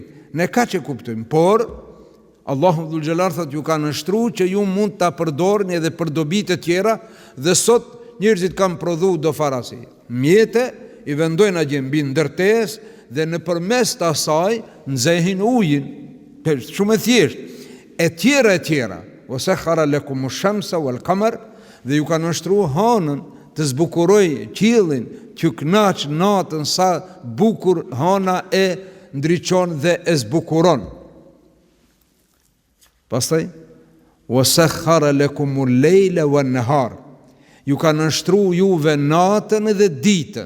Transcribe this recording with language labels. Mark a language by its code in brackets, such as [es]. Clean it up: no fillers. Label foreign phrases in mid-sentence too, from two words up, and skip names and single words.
[sq] Ne ka që kuptojmë, por Allahu [ar] ذو الجلال [sq] thot ju ka nështruar që ju mund ta përdorni edhe për dobi të tjera, dhe sot njerëzit kanë prodhu do farasi. Mjete i vendojnë atje mbi ndërtesë dhe nëpërmes të asaj nxehin ujin. Shumë e thjeshtë. E tjera. [ar] وسخر لكم الشمس والقمر, [sq] dhe ju ka nështruar hënën të zbukuroj qiellin, që kënaq natën sa bukur hëna e ndriçon dhe e zbukuron. Pastaj [ar] وسخر لكم الليل والنهار, [sq] ju ka nështru juve natën dhe ditën.